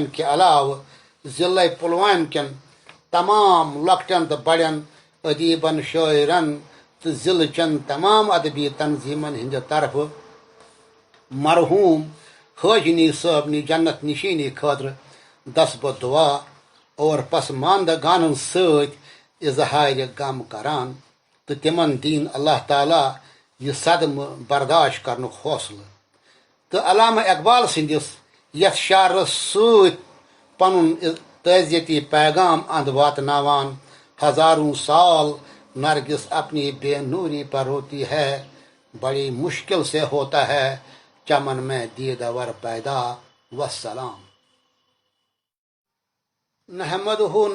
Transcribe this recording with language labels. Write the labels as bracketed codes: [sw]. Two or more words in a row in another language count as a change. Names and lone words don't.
[ks] کہِ علاوٕ ضلع پلوامہ کٮ۪ن تمام لۄکٹٮ۪ن تہٕ بڑٮ۪ن ادیٖبن، شاعرن تہٕ ضلعہٕ چٮ۪ن تمام ادبی تنظیٖمن ہٕنٛدِ طرفہٕ مرحوم حاجنی صٲبنہِ جنت نشیٖنی خٲطرٕ دسبہٕ دعا اور پسماندہ گانن سۭتۍ اظہارِ غم کران تہٕ تِمن دِیِن اللہ تعالیٰ یہِ صدمہٕ برداشت کرنُک حوصلہٕ. تہٕ علامہ اقبال سٕنٛدِس یتھ شعرس سۭتۍ پنُن تعزیتی پیغام اند واتناوان: [ur] ہزاروں سال نرگس اپنی بے نوری پر روتی ہے، بڑی مشکل سے ہوتا ہے چمن میں دیدور پیدا. [ar] والسلام. نحمدہ